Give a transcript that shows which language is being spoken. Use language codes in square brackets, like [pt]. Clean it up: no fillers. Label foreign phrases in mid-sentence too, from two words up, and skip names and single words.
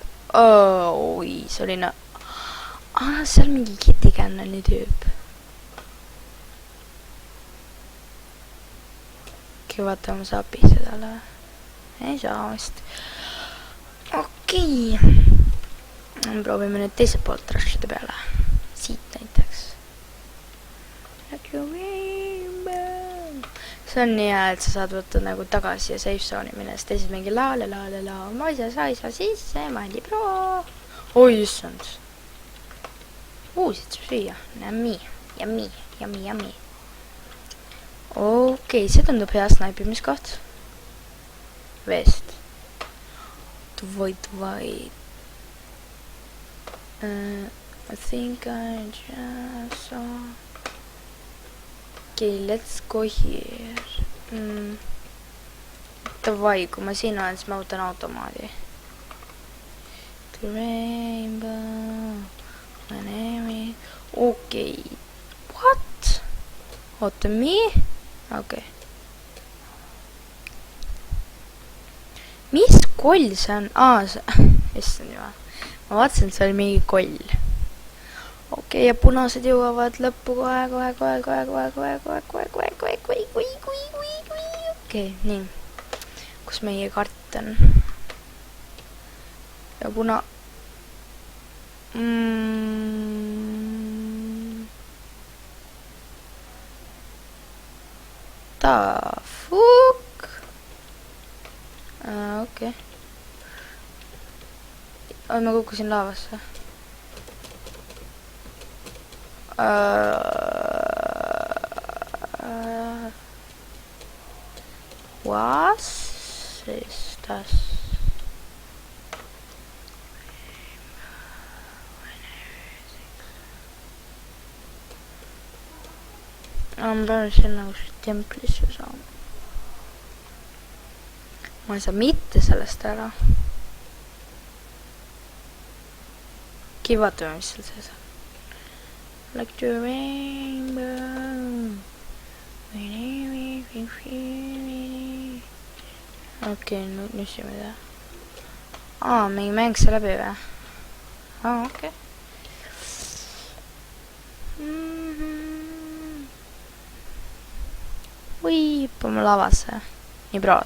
[et] Oi, see oli seal mingi kitikannani tüüp. Okei, vaatame, ma saab pihta talle. Ei saa vist. Okei. Proovime nüüd teiselt poolt rushida peale. Siit näiteks. [en] Like your rainbow. [et] See on nii hea, et sa saad võtta nagu tagasi ja [en] safe zone'i [et] minna, sest teiselt mingi la, ma ei saa sisse, ma ei pro. Oi, issand. Siit saab süüa. Yummy. Okei, see tundub hea snaipimiskoht. Vest. Tuvai. [en] I think I just saw... Okay, let's go here. [et] Tavai, kui ma siin olen, siis ma võtan automaadi. [en] The rainbow, my name is... [et] Okei. What? Oota, Okei. Mis koll see on? Issand juba. Ma vaatasin, et see oli mingi koll. Okei, ja punased jõuavad lõppu kohe. Okei, nii. Kus meie kart on? Ja puna... [en] The fuck? [et] Okei. Ma kukkusin laavasse. [de] Was ist das? [et] Ma pean sinna templisse saama. Ma ei saa mitte sellest ära. Vaatame, mis seal sees on. [en] Like the rainbow. [et] Okei, nüüd nüssime ta. Mingi mäng see läbi või? Okei. Või hüppame lavasse. Nii praad.